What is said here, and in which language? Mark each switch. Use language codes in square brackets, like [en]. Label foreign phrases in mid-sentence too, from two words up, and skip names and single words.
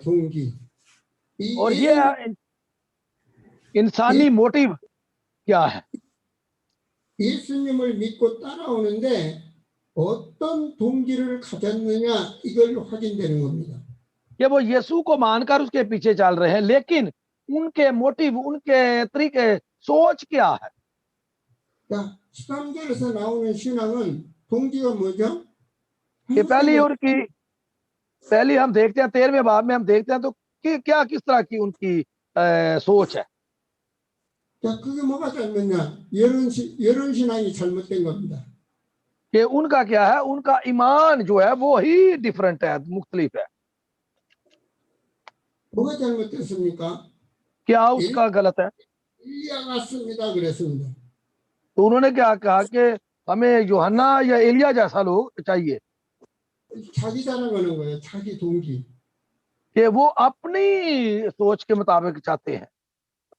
[ko] 동기. [ur] اور یہ انسانی موٹیو کیا ہے? [ko] 예수님을 믿고 따라오는데 어떤 동기를 가졌느냐, 이걸 확인되는 겁니다. [ur] کہ وہ یسوع کو مان کر اس کے پیچھے چل رہے ہیں، لیکن ان کے موٹیو، ان کے طریقے، سوچ کیا ہے? [ko] 자, 13절에서 나오는 신앙은 동기가 뭐죠? [ur] کہ پہلی ہم دیکھتے ہیں 13ویں باب میں ہم دیکھتے ہیں تو کہ کیا کس طرح کی ان کی سوچ ہے. [ko] 자, 그게 뭐가 잘못냐? 여론 신앙이 잘못된 겁니다. [ur] کہ ان کا کیا ہے? ان کا ایمان جو ہے وہ ہی ڈفرنٹ ہے، مختلف ہے. [ko] 뭐가 잘못됐습니까? [ur] کیا اس کا غلط ہے? [ko] 엘리야 같습니다 그랬습니다. [ur] تو انہوں نے کیا کہا کہ ہمیں یوحنا یا ایلیاہ جیسا لوگ چاہیے, [ko] 자기 자랑하는 거예요. 자기 동기. [ur] کہ وہ اپنی سوچ کے مطابق چاہتے ہیں,